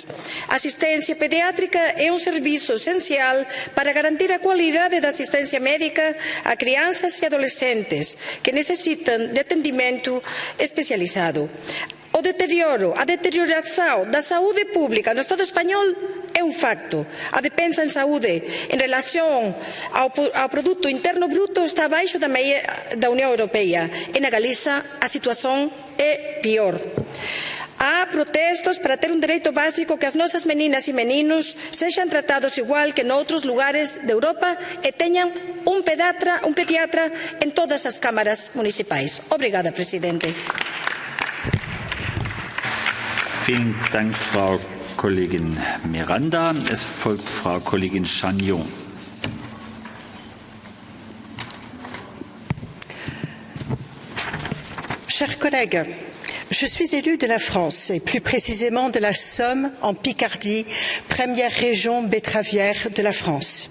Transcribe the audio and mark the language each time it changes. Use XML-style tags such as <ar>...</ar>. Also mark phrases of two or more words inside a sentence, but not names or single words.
<gl>A asistencia pediátrica é un servizo esencial para garantir a cualidade da asistencia médica a crianzas e adolescentes que necesitan de atendimento especializado. O deterioro, a deterioración da saúde pública no Estado español é un facto. A despensa en saúde en relación ao produto interno bruto está abaixo da media da Unión Europea. E na Galiza a situación é pior. Há protestos para ter un dereito básico que as nosas meninas e meninos sexan tratados igual que noutros lugares de Europa e teñan un pediatra en todas as cámaras municipais. Obrigada, Presidente.</gl> <de>Vielen Dank, Frau Kollegin Miranda. Es folgt Frau Kollegin Chagnon.</de> <fr>Chers collègues, je suis élue de la France et plus précisément de la Somme en Picardie, première région betteravière de la France.</fr>